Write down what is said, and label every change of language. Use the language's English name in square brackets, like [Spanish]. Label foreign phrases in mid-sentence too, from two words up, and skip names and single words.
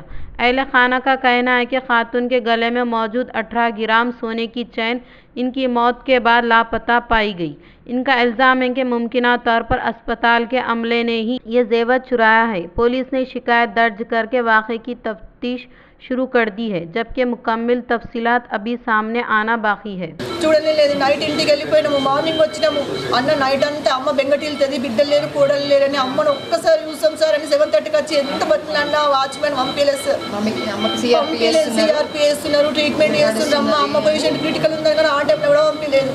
[Urdu] اہل خانہ کا کہنا ہے کہ خاتون کے گلے میں موجود 18 گرام سونے کی چین ان کی موت کے بعد لاپتہ پائی گئی۔ ان کا الزام ہے کہ ممکنہ طور پر اسپتال کے عملے نے ہی یہ زیور چرایا ہے۔ پولیس نے شکایت درج کر کے واقعے کی تفتیش شروع کر دی ہے، جبکہ مکمل تفصیلات ابھی سامنے آنا باقی ہے۔ [Telugu] చూడలే లేదు, నైట్ ఇంటికి వెళ్ళిపోయినాము, మార్నింగ్ వచ్చినాము, అన్న నైట్ అంతా అమ్మ బెంగటిల్తుంది, బిడ్డలు లేరు కోడలు లేరని అమ్మను ఒక్కసారి చూసాం సార్ అని 7:30కి వచ్చి ఎంత బతిలన్నా వాచ్మెన్ పంపించలేదు సార్, సిఆర్పి వేస్తున్నారు, ట్రీట్మెంట్ చేస్తున్నారు, అమ్మ [English] position critical [Telugu] ఉందని కానీ ఆ టైంలో కూడా పంపించలేదు।